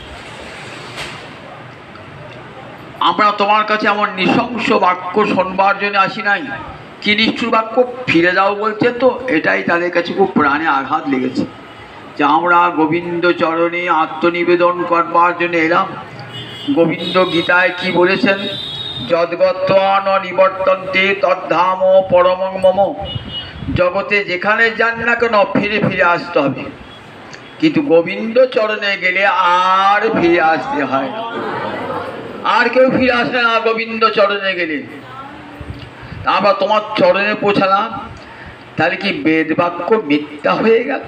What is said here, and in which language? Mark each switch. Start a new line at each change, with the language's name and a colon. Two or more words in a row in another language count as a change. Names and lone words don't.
Bangla: আমরা তোমার কাছে এমন নৃশংস বাক্য শোনবার জন্য আসি নাই। কি নিষ্ঠুর বাক্য? ফিরে যাও বলছে তো, এটাই তাদের কাছে খুব প্রাণে আঘাত লেগেছে যে আমরা গোবিন্দ চরণে আত্মনিবেদন করবার জন্য এলাম। গোবিন্দ গীতায় কি বলেছেন?
Sanskrit: যদ্গত্বা ন নিবর্তন্তে তদ্ধাম পরমং মম।
Bangla: জগতে যেখানে যান না কেন ফিরে ফিরে আসতে হবে, কিন্তু গোবিন্দ চরণে গেলে আর ফিরে আসতে হয় না। আর কেউ ফিরে আসে না গোবিন্দ চরণে গেলে। আমরা তোমার চরণে পৌঁছালাম, তাহলে কি বেদ বাক্য মিথ্যা হয়ে গেল?